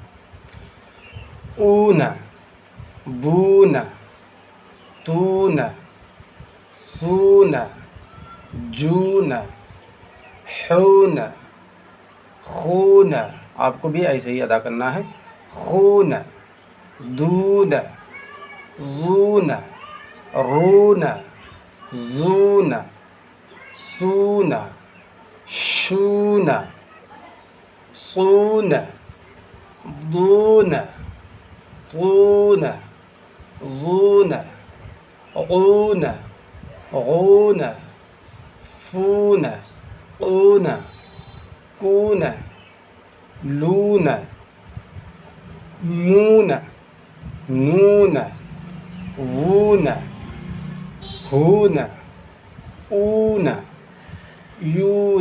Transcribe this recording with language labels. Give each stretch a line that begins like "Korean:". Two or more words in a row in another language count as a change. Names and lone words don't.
Urdu: اون، بون، تون، سون، جون، حون، خون۔ آپ کو بھی ایسے ہی ادا کرنا ہے۔ خون۔ دون، زون، رون، زون، سون، شون، صون، دون، طون، زون، عون، غون، فون، قون، کون، لون مون نون وون ہون اون یون۔